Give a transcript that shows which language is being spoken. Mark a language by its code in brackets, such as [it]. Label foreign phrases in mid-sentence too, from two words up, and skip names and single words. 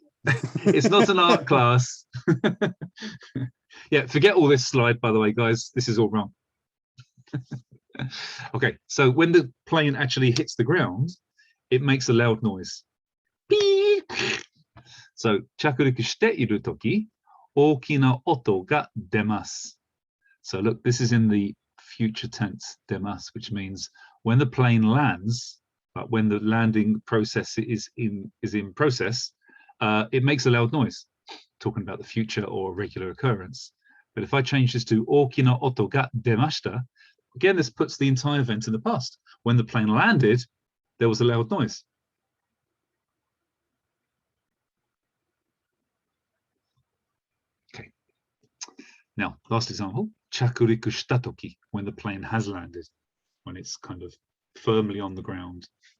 [en] It's not an art class. Yeah, forget all this slide, by the way, guys. This is all wrong. Okay, so when the plane actually hits the ground, it makes a loud noise. Beep. So, [ja] 着陸しているとき、大きな音が出ます. [en] So look, this is in the future tense, demasu, which means when the plane lands, when the landing process is in process, it makes a loud noise, talking about the future or a regular occurrence. But if I change this to [ja] 大きな音が出ました, [en] again, this puts the entire event in the past. When the plane landed, there was a loud noise. Okay. Now, last example, [ja] 着陸したとき, [en] when the plane has landed, when it's kind of firmly on the ground.